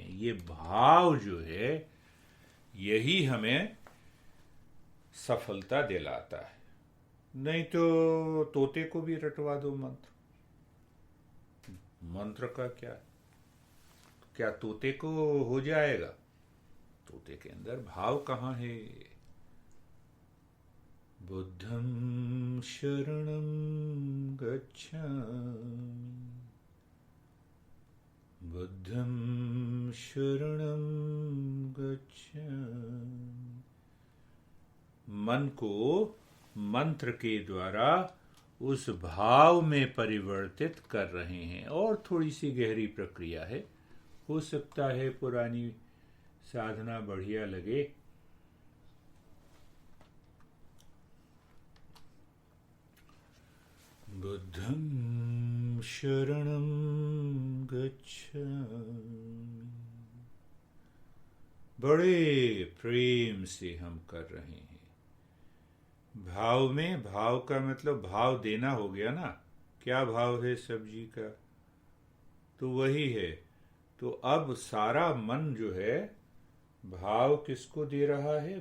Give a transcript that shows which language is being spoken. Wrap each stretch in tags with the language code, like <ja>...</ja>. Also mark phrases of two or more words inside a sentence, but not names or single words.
<hi>ये भाव जो है यही हमें सफलता दिलाता है। नहीं तो तोते को भी रटवा दो मंत्र, मंत्र का क्या क्या तोते को हो जाएगा? तोते के अंदर भाव कहाँ है?</hi> <pi>बुद्धं शरणं गच्छामि, बुद्धं शरणं गच्छामि।</pi> <hi>मन को मंत्र के द्वारा उस भाव में परिवर्तित कर रहे हैं। और थोड़ी सी गहरी प्रक्रिया है, हो सकता है पुरानी साधना बढ़िया लगे।</hi> <pi>बुद्धं शरणं गच्छामि।</pi> <hi>बड़े प्रेम से हम कर रहे हैं। भाव में, भाव का मतलब भाव देना हो गया ना। क्या भाव है सब्जी का? तो वही है। तो अब सारा मन जो है भाव किसको दे रहा है?</hi>